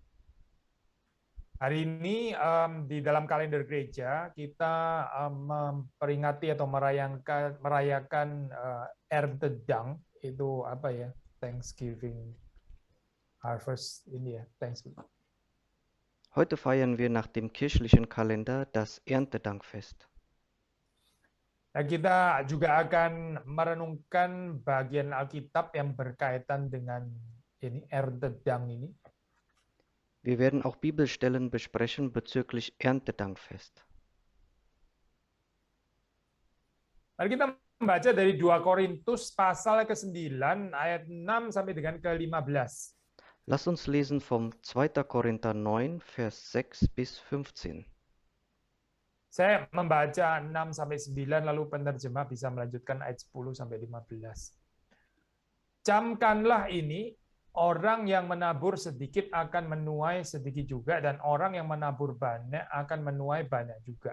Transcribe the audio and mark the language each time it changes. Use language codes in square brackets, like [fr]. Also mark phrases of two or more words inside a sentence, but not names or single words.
[id] Hari ini di dalam kalender gereja kita memperingati atau merayakan Erntedank, itu apa ya? [en] Thanksgiving Harvest [id] ini ya, [en] Thanksgiving. [de] Heute feiern wir nach dem kirchlichen Kalender das Erntedankfest. [id] Nah, kita juga akan merenungkan bagian Alkitab yang berkaitan dengan ini Erntedank ini. [de] Wir werden auch Bibelstellen besprechen bezüglich Erntedankfest. [id] Mari kita membaca dari 2 Korintus pasal ke-9 ayat 6 sampai dengan ke-15. [de] Lass uns lesen vom 2. Korinther 9, Vers 6 bis 15. [id] Saya membaca 6 sampai 9 lalu penerjemah bisa melanjutkan ayat 10 sampai 15. Camkanlah ini, orang yang menabur sedikit akan menuai sedikit juga, dan orang yang menabur banyak akan menuai banyak juga.